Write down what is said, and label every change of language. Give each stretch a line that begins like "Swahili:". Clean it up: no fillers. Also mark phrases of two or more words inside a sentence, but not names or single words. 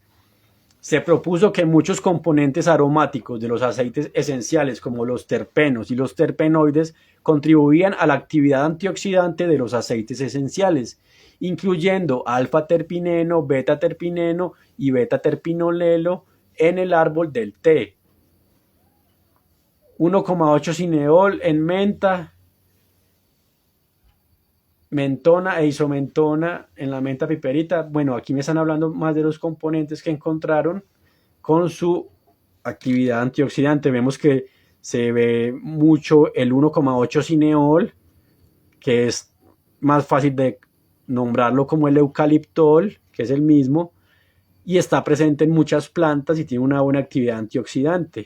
Spanish: Se propuso que muchos componentes aromáticos de los aceites esenciales, como los terpenos y los terpenoides, contribuían a la actividad antioxidante de los aceites esenciales, incluyendo alfa-terpineno, beta-terpineno y beta-terpinolelo en el árbol del té. 1,8 cineol en menta, mentona e isomentona en la menta piperita. Bueno, aquí me están hablando más de los componentes que encontraron con su actividad antioxidante. Vemos que se ve mucho el 1,8 cineol, que es más fácil de nombrarlo como el eucaliptol, que es el mismo, y está presente en muchas plantas y tiene una buena actividad antioxidante.